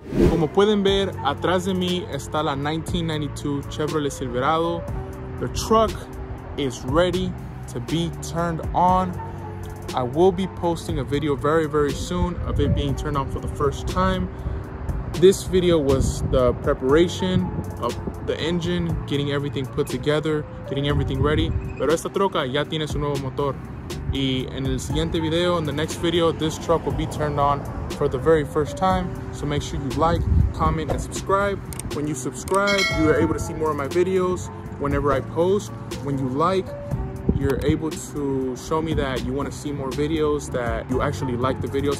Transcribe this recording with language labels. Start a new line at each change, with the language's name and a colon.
Spanish: Como pueden ver, atrás de mí está la 1992 Chevrolet Silverado.
English: The truck is ready to be turned on. I will be posting a video very soon of it being turned on for the first time. This video was the preparation of the engine, getting everything put together, getting everything ready.
Spanish: Pero esta troca ya tiene su nuevo motor. Y en el siguiente video,
English: in the next video, this truck will be turned on for the very first time. So make sure you like, comment, and subscribe. When you subscribe, you are able to see more of my videos whenever I post. When you like, you're able to show me that you want to see more videos, that you actually like the videos.